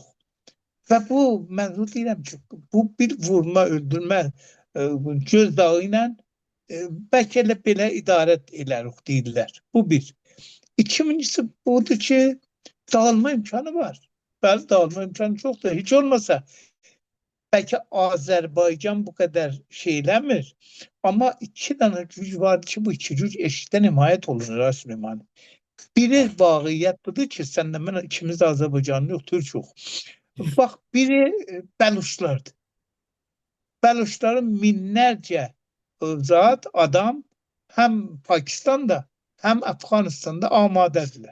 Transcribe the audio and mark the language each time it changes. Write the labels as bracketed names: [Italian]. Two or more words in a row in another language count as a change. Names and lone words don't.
[Azerbaijani] Və bu mənzur deyirəm ki, bu bir vurma, öldürmə göz dağı ilə bəlkə elə belə idarə elərik deyirlər. Bu bir. İkincisi budur ki, dağılma imkanı var. Bəli, dağılma imkanı çoxdur. [Turkish] Hiç olmasa belki Azerbaycan bu kadar şeylenmir. Ama iki tane güc var ki bu iki güc eşitdən himayət olunur Süleyman. [Azerbaijani] Biri vaqiyyət budur ki, səndən mən ikimiz də Azərbaycanlı yox, Türk yox. Bax, biri Bəluşlardır. Bəluşların minlərcə zat, adam həm Pakistan'da, həm Afganistan'da amadədirlər.